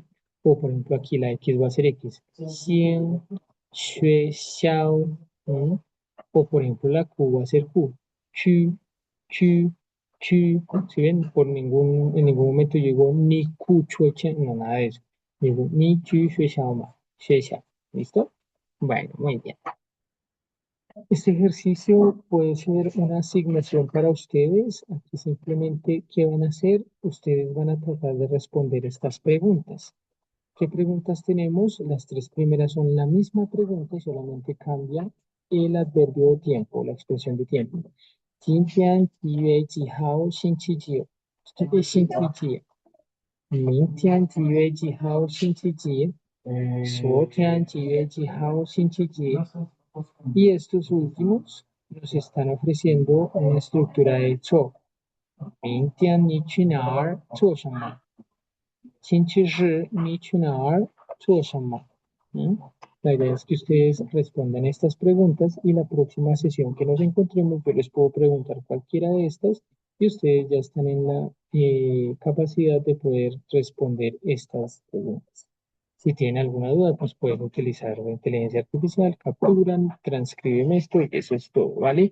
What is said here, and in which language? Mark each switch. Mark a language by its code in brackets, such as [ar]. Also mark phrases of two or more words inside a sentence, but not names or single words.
[es] O por ejemplo, aquí la X va a ser X, xien, xue, xiao, o por ejemplo, la Q va a ser Q, chu, chu, chu. Si ven, en ningún momento llegó ni ku, chue, chen, no, nada de eso. Llegó ni chu, xue, xiao, ma, xue, xiao. ¿Listo? Bueno, muy bien. Este ejercicio puede ser una asignación para ustedes. Aquí simplemente, ¿qué van a hacer? Ustedes van a tratar de responder estas preguntas. ¿Qué preguntas tenemos? Las tres primeras son la misma pregunta y solamente cambia el adverbio de tiempo, la expresión de tiempo. [zh] 今天几月几号星期几? [es] Esto es [zh] 星期几. 明天几月几号星期几? 昨天几月几号星期几? [es] Y estos últimos nos están ofreciendo una estructura de cho. [zh] 明天你去哪儿做什么？星期日你去哪儿做什么? [es] La idea es que ustedes respondan estas preguntas y la próxima sesión que nos encontremos yo les puedo preguntar cualquiera de estas y ustedes ya están en la capacidad de poder responder estas preguntas. Si tienen alguna duda, pues pueden utilizar la inteligencia artificial, capturan, transcriben esto y eso es todo, ¿vale?